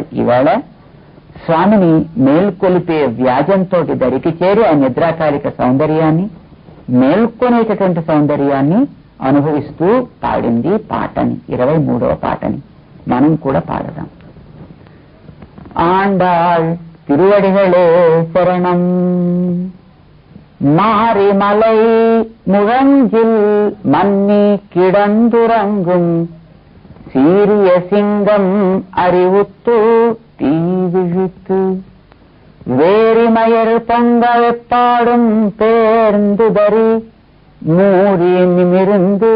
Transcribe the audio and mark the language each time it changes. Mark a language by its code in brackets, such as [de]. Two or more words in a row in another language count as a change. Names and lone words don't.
[te] ఈవేళ స్వామిని మేల్కొలిపే వ్యాజంతో దరికి చేరి ఆ నిద్రాకాలిక సౌందర్యాన్ని, మేల్కొనేటటువంటి సౌందర్యాన్ని అనుభవిస్తూ పాడింది పాటని, 23వ పాటని మనం కూడా పాడదాం. [ta] ஆண்டாள் திருவடிகளே சரணம். மாரிமலை முழஞ்சில் மன்னி கிடந்துறங்கும் சீரிய சிங்கம் அறிவுத்து தீவிழித்து வேரிமயர் பொங்க வெப்பாடும் பேர்ந்துதறி மூறி நிமிர்ந்து